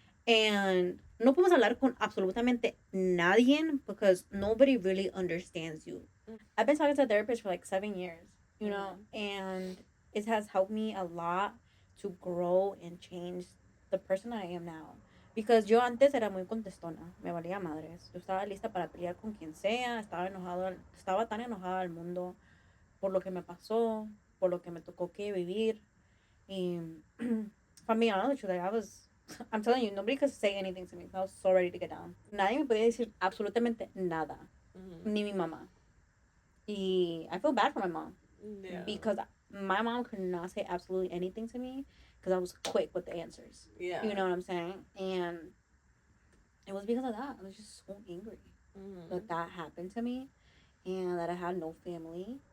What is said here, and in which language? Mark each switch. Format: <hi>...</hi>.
<es>And no podemos hablar con absolutamente nadie</es> <en>because nobody really understands you. I've been talking to a therapist for like 7 years, you know, and it has helped me a lot to grow and change the person I am now.</en> <es>Because yo antes era muy contestona, me valía madres. Yo estaba lista para pelear con quien sea, estaba tan enojada al mundo por lo que me pasó, por lo que me tocó que vivir.</es> <en>Y if I'm being honest with you, like I'm telling you, nobody could say anything to me. I was so ready to get down.</en> <es>Nadie me podía decir absolutamente nada, ni mi mamá.</es> <en>Y I feel bad for my mom because my mom could not say absolutely anything to me because I was quick with the answers. Yeah. You know what I'm saying? And it was because of that. I was just so angry that that happened to me and that I had no family.</en>